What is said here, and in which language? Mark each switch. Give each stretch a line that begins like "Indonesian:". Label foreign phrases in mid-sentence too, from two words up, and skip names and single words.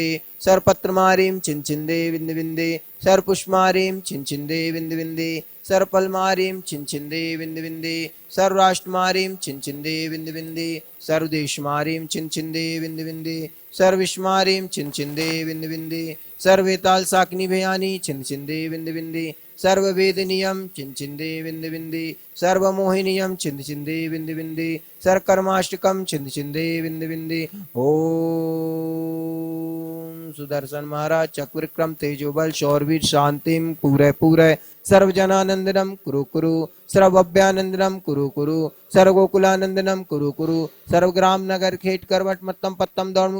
Sanskrit: सर्वपत्रमारीं छिंद छिंदे बिंद बिंदे सर्वपुष्पमारीं छिंद छिंदे बिंद बिंदे सर्वफलमारीं छिंद छिंदे बिंद बिंदे सर्वराष्ट्रमारीं छिंद छिंदे बिंद बिंदे सर्वदेशमारीं छिंद छिंदे बिंद बिंदे सर्वविश्वमारीं छिंद छिंदे बिंद बिंदे सर्ववेताल साकिनी भयानी छिंद छिंदे बिंद बिंदे सर्ववेदनीयम छिंद छिंदे बिंद बिंदे सर्वमोहिनीयम छिंद छिंदे बिंद बिंदे सर्वकर्माष्टकम छिंद छिंदे बिंद बिंदे। ओम सुदर्शन महाराज चक्रविक्रम तेजोबल शौरवीर शांतिम पूरे पूरे सर्वजनानंदनम कुरु कुरु सर्वभव्यानंदनम कुरु कुरु सर्वगोकुलानंदनम कुरु कुरु सर्वग्राम नगर खेट करवट मत्तम पत्तम दौड़मुख